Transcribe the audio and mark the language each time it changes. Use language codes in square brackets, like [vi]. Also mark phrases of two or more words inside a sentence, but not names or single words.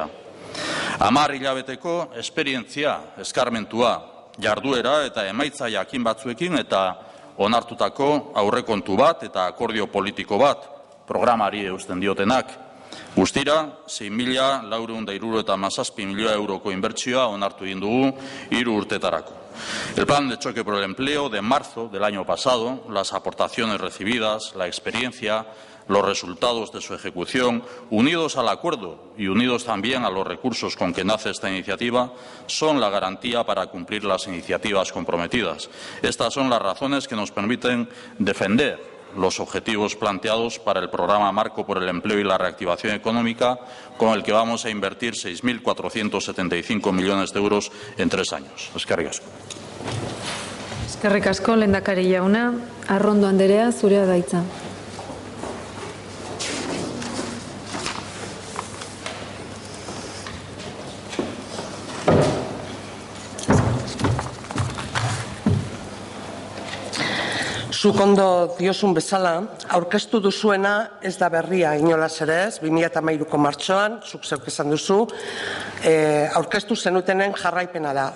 [eu] 10 hilabeteko esperientzia, eskarmentua, jarduera eta emaitza jakin batzuekin eta onartutako aurrekontu bat eta akordio politiko bat, programari eusten diotenak. Guztira, 6.477 milioi euroko inbertsioa onartu egin dugu 3 urtetarako. [es] El plan de choque por el empleo de marzo del año pasado, las aportaciones recibidas, la experiencia, los resultados de su ejecución, unidos al acuerdo y unidos también a los recursos con que nace esta iniciativa, son la garantía para cumplir las iniciativas comprometidas. Estas son las razones que nos permiten defender los objetivos planteados para el programa Marco por el Empleo y la Reactivación Económica, con el que vamos a invertir 6.475 millones de euros en 3 años. [eu] Eskerrik asko. Eskerrik asko, lehendakari jauna. Arrondo Andrea, zurea da hitza. Zuk ondo diozun bezala, aurkeztu duzuena ez da berria inolaz ere ez, 2013ko martxoan, zuk zeuk esan duzu, aurkeztu zenutenen jarraipena da.